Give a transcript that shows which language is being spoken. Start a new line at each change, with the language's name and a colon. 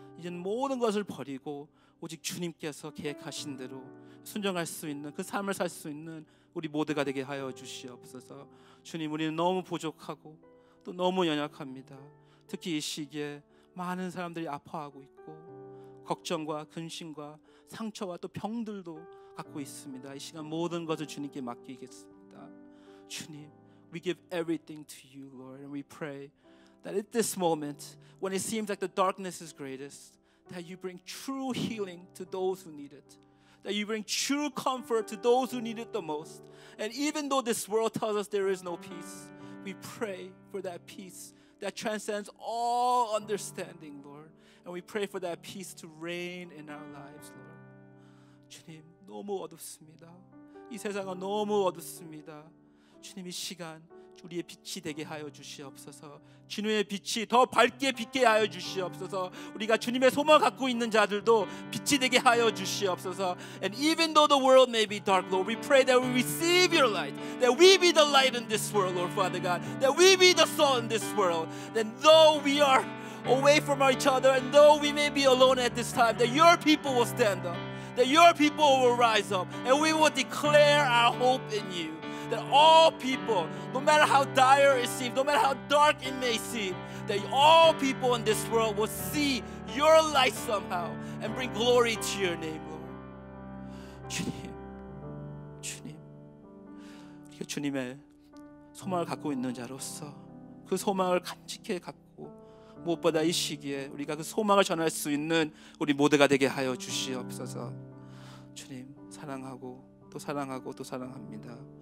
Korean: 이제는 모든 것을 버리고 오직 주님께서 계획하신 대로 순종할 수 있는 그 삶을 살 수 있는 우리 모두가 되게 하여 주시옵소서. 주님, 우리는 너무 부족하고 또 너무 연약합니다. 특히 이 시기에 많은 사람들이 아파하고 있고 걱정과 근심과 상처와 또 병들도 갖고 있습니다. 이 시간 모든 것을 주님께 맡기겠습니다. 주님,
English: we give everything to you, Lord, and we pray that at this moment, when it seems like the darkness is greatest, that you bring true healing to those who need it, that you bring true comfort to those who need it the most. And even though this world tells us there is no peace, we pray for that peace that transcends all understanding, Lord. And we pray for that peace to reign in our lives, Lord.
Korean: 주님, 너무 어둡습니다. 이 세상은 너무 어둡습니다. 주님, 이 시간 우리의 빛이 되게 하여 주시옵소서. 주님의 빛이 더 밝게 빛게 하여 주시옵소서. 우리가 주님의 소망을 갖고 있는 자들도 빛이 되게 하여 주시옵소서.
English: And even though the world may be dark, Lord, we pray that we receive your light, that we be the light in this world, Lord Father God, that we be the salt in this world. That though we are away from each other and though we may be alone at this time, that your people will stand up, that your people will rise up, and we will declare our hope in you. That all people, no matter how dire it seems, no matter how dark it may seem, that all people in this world will see your light somehow and bring glory to your name, Lord.
Korean: 주님, 우리가 주님의 소망을 갖고 있는 자로서 그 소망을 간직해 갖고 무엇보다 이 시기에 우리가 그 소망을 전할 수 있는 우리 모두가 되게 하여 주시옵소서. 주님, 사랑하고 또 사랑하고 또 사랑합니다.